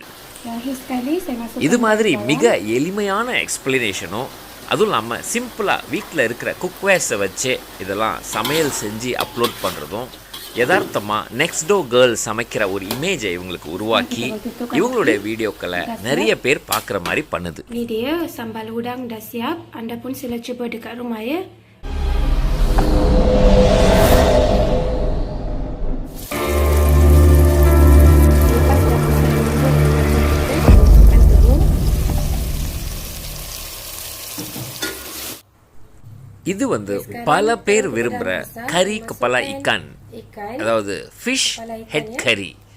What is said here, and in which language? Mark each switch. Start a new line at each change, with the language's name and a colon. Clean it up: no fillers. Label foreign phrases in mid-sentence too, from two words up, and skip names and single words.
Tamil: இது மாதிரி மிக எளிமையான எக்ஸ்பிளனேஷனும், அதுவும் இல்லாமல் சிம்பிளாக வீட்டில் இருக்கிற குக்வேர்ஸை வச்சே இதெல்லாம் சமையல் செஞ்சு அப்லோட் பண்ணுறதும் யதார்த்தமாக
English: next door girl
Tamil: சமைக்கிற ஒரு இமேஜை இவங்களுக்கு உருவாக்கி இவங்களுடைய வீடியோக்களை நிறைய பேர் பார்க்குற மாதிரி பண்ணுது.
Malay: Ini dia sambal udang dah siap. Anda pun sila cuba dekat rumah ya.
Tamil: இது பல பேர் விரும்புகிற
Malay: kari kepala ikan,
Tamil: அதாவது
English: fish head curry.